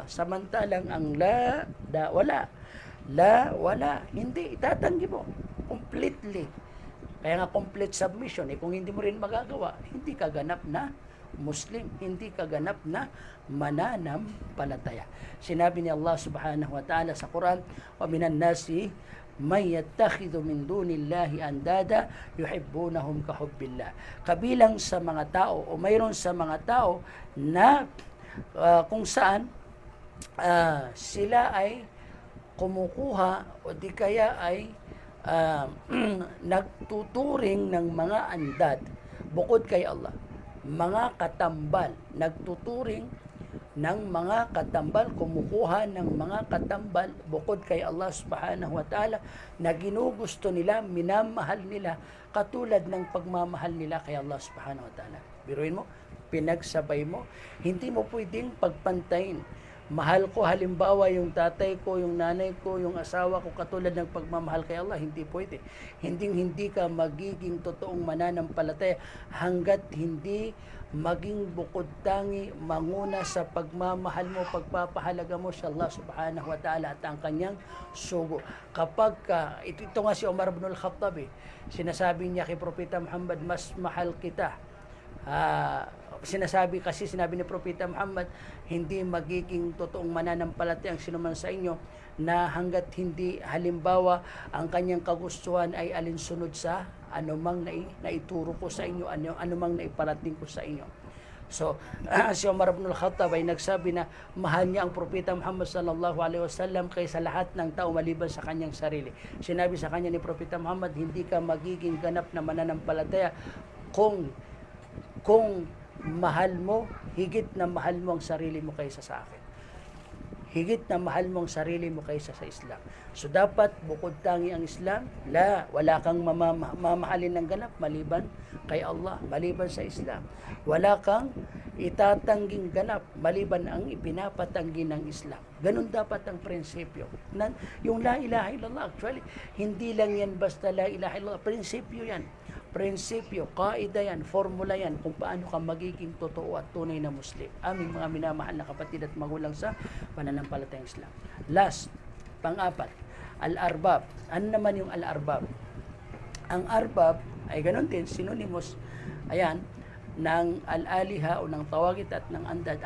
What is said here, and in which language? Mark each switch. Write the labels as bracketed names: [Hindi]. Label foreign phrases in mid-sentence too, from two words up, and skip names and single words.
[Filipino] Samantalang ang wala, hindi, itatanggi mo completely. Kaya nga [English] complete submission, [Filipino] kung hindi mo rin magagawa, hindi ka ganap na Muslim, hindi ka ganap na mananampalataya. Sinabi ni Allah [Arabic] سبحانه وتعالى [Filipino] sa Quran, [Arabic] ومن الناس من يتخذ من دون الله أندادا يحبونهم كحب الله. [Filipino] Kabilang sa mga tao o mayroon sa mga tao na kung saan sila ay kumukuha o di kaya ay nagtuturing ng mga andad bukod kay Allah. Mga katambal, nagtuturing ng mga katambal, kumukuha ng mga katambal bukod kay Allah [Arabic] سبحانه وتعالى [Filipino] na ginugusto nila, minamahal nila katulad ng pagmamahal nila kay Allah [Arabic] سبحانه وتعالى. [Filipino] Biruin mo, pinagsabay mo, hindi mo pwedeng pagpantayin. Mahal ko halimbawa yung tatay ko, yung nanay ko, yung asawa ko katulad ng pagmamahal kay Allah, hindi pwede. Hindi ka magiging totoong mananampalataya hanggat hindi maging bukod tangi manguna sa pagmamahal mo, pagpapahalaga mo sa Allah [Arabic] سبحانه وتعالى [Filipino] at ang kanyang sugo. Kapag ito nga si Umar ibn al-Khattab, sinasabi niya kay Propeta Muhammad, mas mahal kita. Sinabi ni Propeta Muhammad, hindi magiging totoong mananampalataya ang sinuman sa inyo na hanggat hindi halimbawa ang kanyang kagustuhan ay alinsunod sa anumang naituro ko sa inyo, anumang naiparating ko sa inyo. So, si Umar ibn al-Khattab ay nagsabi na mahal niya ang Propeta Muhammad [Arabic] صلى الله عليه وسلم [Filipino] kaysa lahat ng tao maliban sa kanyang sarili. Sinabi sa kanya ni Propeta Muhammad, hindi ka magiging ganap na mananampalataya kung mahal mo, higit na mahal mo ang sarili mo kaysa sa akin. Higit na mahal mo ang sarili mo kaysa sa Islam. So dapat bukod tangi ang Islam, wala kang mamahalin ng ganap maliban kay Allah, maliban sa Islam. Wala kang itatangging ganap maliban ang ipinapatanggi ng Islam. Ganun dapat ang prinsipyo. [Arabic] Yung لا إله إلا الله, [Filipino] actually, hindi lang yan basta [Arabic] لا إله إلا الله, [Filipino] prinsipyo yan. Prinsipyo, kaida yan, formula yan kung paano ka magiging totoo at tunay na Muslim. Aming mga minamahal na kapatid at magulang sa pananampalatayang Islam. Last, pang-apat, al-arbab. Ano naman yung al-arbab? Ang arbab ay ganun din, synonymous, ayan, ng al-aliha o ng tawagit at ng andad.